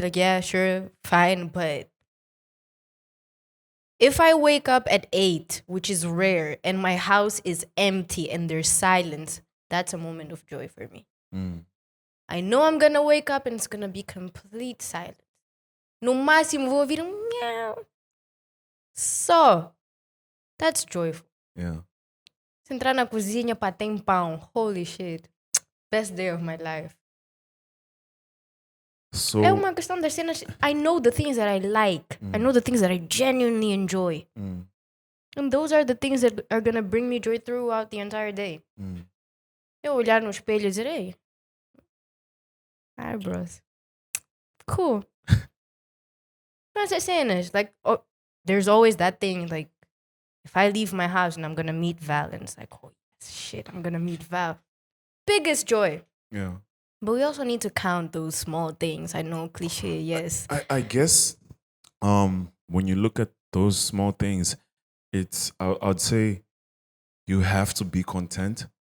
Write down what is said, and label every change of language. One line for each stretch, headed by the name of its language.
English: Like, yeah, sure, fine. But if I wake up at 8, which is rare, and my house is empty and there's silence, that's a moment of joy for me. I know I'm going to wake up and it's going to be complete silence.
Portuguese: No máximo vou ouvir meow.
English: So, that's joyful. Yeah.
Portuguese: Se entrar na cozinha, tem pão.
English: Holy shit. Best day of my life. So,
Portuguese: é uma questão das cenas.
English: I know the things that I like. I know the things that I genuinely enjoy. And those are the things that are gonna bring me joy throughout the entire day.
Portuguese: Eu olhar no espelho e dizer,
English: hey, eyebrows. Cool.
Portuguese: Essas cenas.
English: Like, there's always that thing, like, if I leave my house and I'm gonna meet Val, and it's like, oh, shit, I'm gonna meet Val. Biggest joy. Yeah. But we also need to count those small things. I know, cliche, yes. I guess when you look at those small things, I'd say you have to be content.